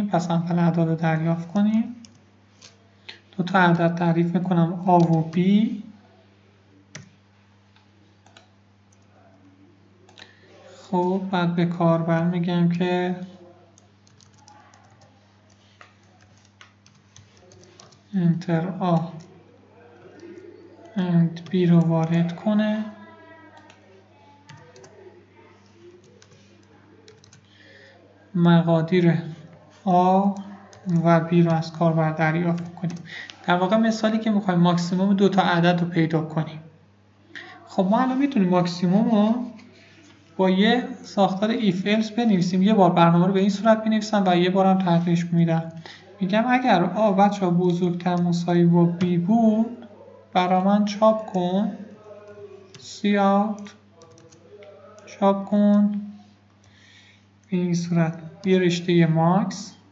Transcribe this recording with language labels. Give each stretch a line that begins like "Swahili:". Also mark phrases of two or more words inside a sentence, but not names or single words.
Persian: پس اول اعداد رو دریافت کنیم. دو تا عدد تعریف میکنم A و B. خب بعد به کاربر میگم که
English: enter A and B
Persian: رو وارد کنه. مقادیر A و B رو از کاربر دریافت کنیم. در واقع مثالی که میخوایم ماکسیموم دو تا عدد رو پیدا کنیم. خب ما الان میتونیم ماکسیموم رو با یه ساختار
English: if else
Persian: بنویسیم. یه بار برنامه رو به این صورت بنویسم و یه بارم تغییرش میدم. میگم اگر A بچه‌ها بزرگتر مساوی با B بود برای من چاپ کن، cout چاپ کن به این صورت یه رشته ماکس،